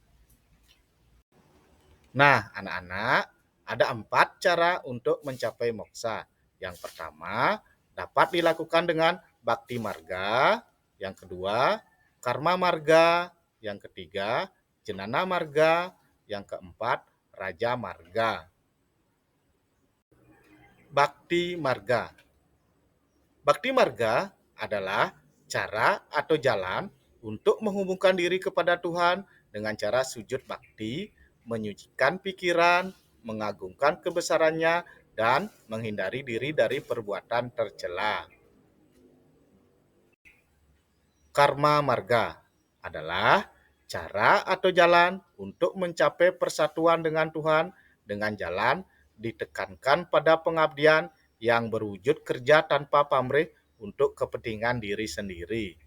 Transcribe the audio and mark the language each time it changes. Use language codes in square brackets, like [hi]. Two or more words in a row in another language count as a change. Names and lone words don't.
[id] Nah, anak-anak, ada 4 cara untuk mencapai moksa. Yang pertama, dapat dilakukan dengan bakti marga. Yang kedua, karma marga. Yang ketiga, jenana marga. Yang keempat, raja marga. Bakti marga. Bakti marga adalah cara atau jalan untuk menghubungkan diri kepada Tuhan dengan cara sujud bakti, menyucikan pikiran, mengagungkan kebesarannya, dan menghindari diri dari perbuatan tercela. Karma marga adalah cara atau jalan untuk mencapai persatuan dengan Tuhan dengan jalan ditekankan pada pengabdian yang berwujud kerja tanpa pamrih untuk kepentingan diri sendiri.